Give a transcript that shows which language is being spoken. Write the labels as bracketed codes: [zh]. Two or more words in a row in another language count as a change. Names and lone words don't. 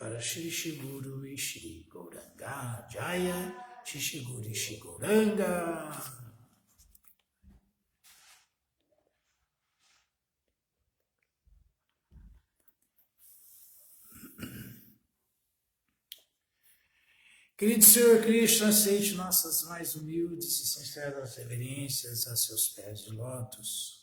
[pt] para Shri Shri Guru e Shri Gauranga. Jaya Shri Shri Guru e Shri Gauranga. Querido Senhor Krishna, aceite nossas mais humildes e sinceras reverências a seus pés de lótus.